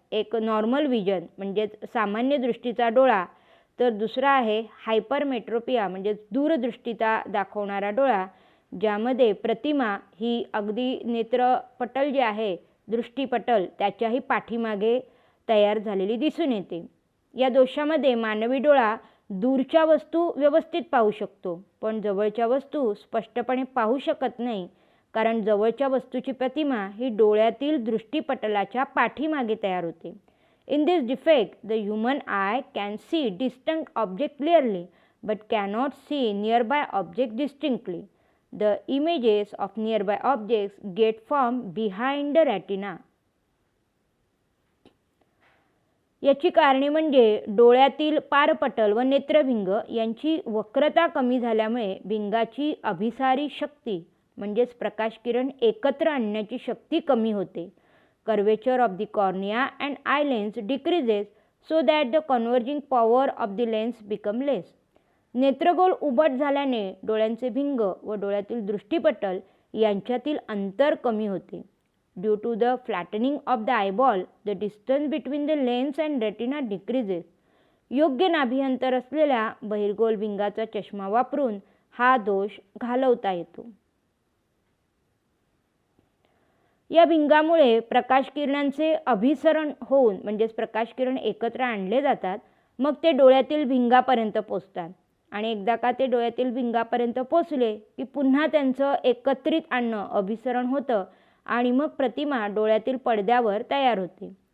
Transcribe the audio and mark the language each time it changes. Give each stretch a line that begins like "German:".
Marathi: एक normal vision म्हणजेच सामान्य दृष्टीचा डोळा, तर दुसरा आहे हायपरमेट्रोपिया म्हणजेच दूरदृष्टीचा दाखवणारा डोळा, ज्यामध्ये प्रतिमा ही अगदी नेत्रपटल जे आहे, दृष्टीपटल, त्याच्याही पाठीमागे तयार झालेली दिसून येते. या दोषामध्ये मानवी डोळा दूरच्या वस्तू व्यवस्थित पाहू शकतो, पण जवळच्या वस्तू स्पष्टपणे पाहू शकत नाही, कारण जवळच्या वस्तूची प्रतिमा ही डोळ्यातील दृष्टीपटलाच्या पाठीमागे तयार होते.
English: In this defect, the human eye can see distant objects clearly but cannot see nearby objects distinctly. The images of nearby objects get formed behind the retina.
Marathi: याची कारणे म्हणजे डोळ्यातील पारपटल व नेत्रभिंग यांची वक्रता कमी झाल्यामुळे भिंगाची अभिसारी शक्ती म्हणजेच प्रकाशकिरण एकत्र आणण्याची शक्ती कमी होते.
English: Curvature of the cornea and eye lens decreases so that the converging power of the lens become less.
Marathi: नेत्रगोल उभट झाल्याने डोळ्यांचे भिंग व डोळ्यातील दृष्टीपटल यांच्यातील अंतर कमी होते.
English: Due to the flattening of the eyeball, the distance between the lens and retina decreases.
Marathi: योग्य नाभी अंतर असलेल्या बहिर्गोल भिंगाचा चष्मा वापरून हा दोष घालवता येतो. या भिंगामुळे प्रकाशकिरणांचे अभिसरण होऊन म्हणजेच प्रकाशकिरण एकत्र आणले जातात, मग ते डोळ्यातील भिंगापर्यंत पोचतात आणि एकदा का ते डोळ्यातील भिंगापर्यंत पोचले की पुन्हा त्यांचं एकत्रित आणणं अभिसरण होतं आणि मग प्रतिमा डोळ्यातील पडद्यावर तयार होते.